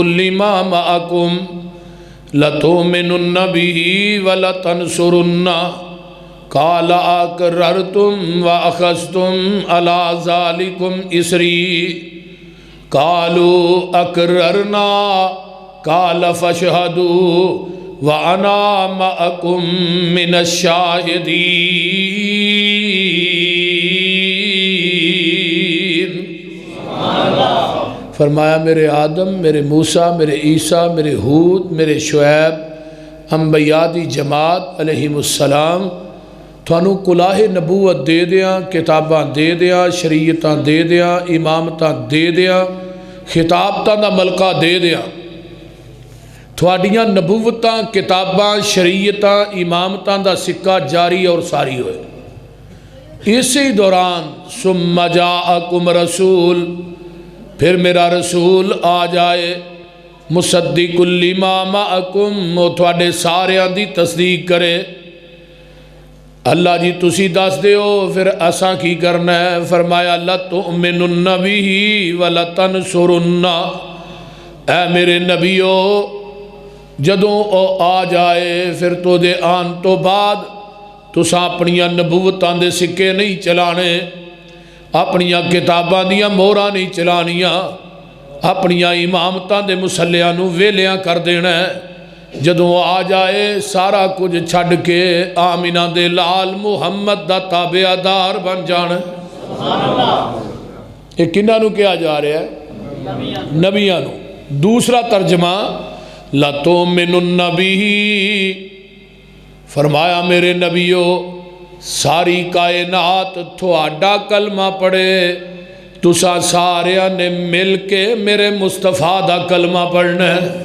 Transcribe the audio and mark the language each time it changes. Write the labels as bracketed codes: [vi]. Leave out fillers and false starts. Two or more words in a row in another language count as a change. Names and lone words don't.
[ar] لِّمَا مَعَكُمْ لَتُؤْمِنُنَّ بِهِ وَلَتَنْصُرُنَّهُ قَالَ أَقْرَرْتُمْ وَأَخَذْتُمْ عَلَىٰ ذَلِكُمْ إِصْرِي قَالُوا أَقْرَرْنَا قال فاشهدوا وانا معكم من الشاہدین۔ [pa] فرمایا میرے آدم، میرے موسیٰ، میرے عیسیٰ، میرے ہود، میرے شعیب، انبیاء دی جماعت علیہم السلام تھانوں کلاہ نبوت دے دیاں، کتاباں دے دیاں، شریعتاں دے دیاں، امامتاں دے دیاں، خطابتاں دا ملکہ دے دیاں، تھوڑیاں نبوتاں، کتاباں، شریعتاں، امامتاں دا سکہ جاری اور ساری ہوئے۔ اسی دوران [ar] ثم جاءکم رسول، [pa] پھر میرا رسول آ جائے [ar] مصدق لما معکم، [pa] وہ تھوڑے ساریاں دی تصدیق کرے۔ اللہ جی تسی دس دے ہو پھر اساں کی کرنا ہے؟ فرمایا [ar] لَتُؤْمِنُنَّ بِهِ وَلَتَنْصُرُنَّ۔ [pa] اے میرے نبیو جدوں او آ جائے پھر تو دے آن تو بعد تساں اپنیاں نبوتاں دے سکے نہیں چلانے، اپنیاں کتاباں دیاں موراں نہیں چلانیاں، اپنیاں امامتاں دے مسلیاں نو ویلیاں کر دینا ہے۔ جدوں آ جائے سارا کچھ چھڑ کے آمینہ دے لال محمد دا تابعدار بن جانا۔ ایک کنہاں نو کیا جا رہا ہے؟ نبیاں نو۔ دوسرا ترجمہ [ar] لَتُؤْمِنُنَّ بِهِ، [pa] فرمایا میرے نبیو ساری کائنات تھوڑا کلمہ پڑھے، تساں ساریاں نے مل کے میرے مصطفیٰ دا کلمہ پڑھنا ہے۔